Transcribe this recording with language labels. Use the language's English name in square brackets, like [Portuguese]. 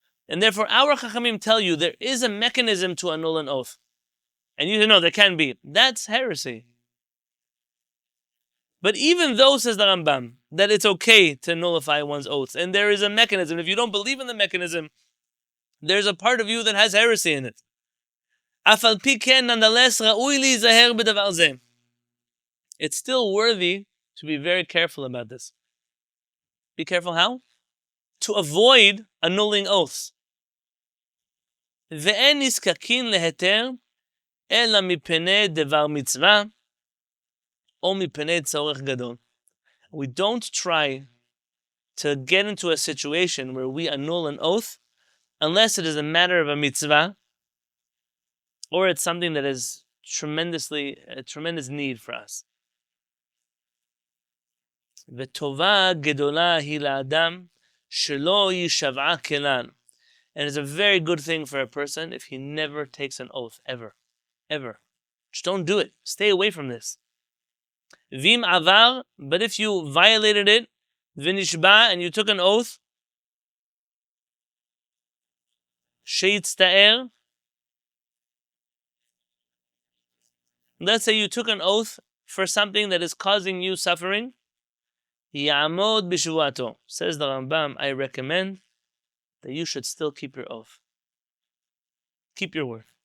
[English] And therefore our HaShamayim tell you there is a mechanism to annul an oath. And you say, no, there can be. That's heresy. But even though, says the Rambam, that it's okay to nullify one's oaths, and there is a mechanism, if you don't believe in the mechanism, there's a part of you that has heresy in it. [Hebrew] אף על פי כן, [English] nonetheless, [Hebrew] ראוי להיזהר בדבר זה. [English] It's still worthy to be very careful about this. Be careful how? To avoid annulling oaths. [Hebrew] ואין נזקקין להיתר, אלא מפני דבר מצווה, או מפני צורך גדול. [English] We don't try to get into a situation where we annul an oath unless it is a matter of a mitzvah or it's something that is a tremendous need for us. [Hebrew] וטובה גדולה היא לאדם שלא יישבעה כלל. [English] And it's a very good thing for a person if he never takes an oath, ever. Ever. Just don't do it. Stay away from this. [Hebrew] Vim avar, [English] but if you violated it, [Hebrew] v'nishba, [English] and you took an oath, [Hebrew] sheyitzta'er, [English] let's say you took an oath for something that is causing you suffering, [Hebrew] ya'amod b'shuvato, [English] says the Rambam, I recommend that you should still keep your oath. Keep your word.